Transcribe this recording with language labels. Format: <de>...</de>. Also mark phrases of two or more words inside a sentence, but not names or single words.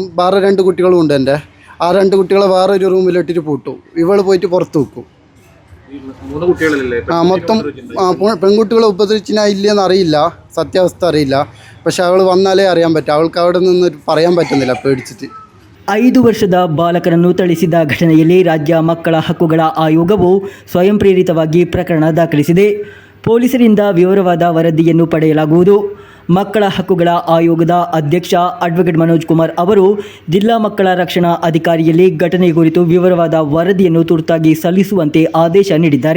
<ml>വേറെ 2 കുട്ടികളും ഉണ്ട് എൻ്റെ. ആ 2 കുട്ടികളെ വേറെ ഒരു റൂമിലിട്ടിട്ട് പൂട്ടും. ഇവൾ പോയിട്ട് പുറത്ത് വെക്കും. മൊത്തം പെൺകുട്ടികളെ ഉപദ്രവിച്ചാൽ ഇല്ലയെന്ന് അറിയില്ല, സത്യാവസ്ഥ അറിയില്ല. പക്ഷെ അവൾ വന്നാലേ അറിയാൻ പറ്റും. അവൾക്ക് അവിടെ നിന്ന് പറയാൻ പറ്റുന്നില്ല പേടിച്ചിട്ട്.</ml> <kn>5 ವರ್ಷದ ಬಾಲಕನನ್ನು ಥಳಿಸಿದ ಘಟನೆಯಲ್ಲಿ ರಾಜ್ಯ ಮಕ್ಕಳ ಹಕ್ಕುಗಳ ಆಯೋಗವು ಸ್ವಯಂ ಪ್ರೇರಿತವಾಗಿ ಪ್ರಕರಣ ದಾಖಲಿಸಿದೆ. ಪೊಲೀಸರಿಂದ ವಿವರವಾದ ವರದಿಯನ್ನು ಪಡೆಯಲಾಗುವುದು. ಮಕ್ಕಳ ಹಕ್ಕುಗಳ ಆಯೋಗದ ಅಧ್ಯಕ್ಷ ಅಡ್ವೊಕೇಟ್ ಮನೋಜ್ ಕುಮಾರ್ ಅವರು ಜಿಲ್ಲಾ ಮಕ್ಕಳ ರಕ್ಷಣಾ ಅಧಿಕಾರಿಯಲ್ಲಿ ಘಟನೆ ಕುರಿತು ವಿವರವಾದ ವರದಿಯನ್ನು ತುರ್ತಾಗಿ ಸಲ್ಲಿಸುವಂತೆ ಆದೇಶ ನೀಡಿದ್ದಾರೆ.</kn>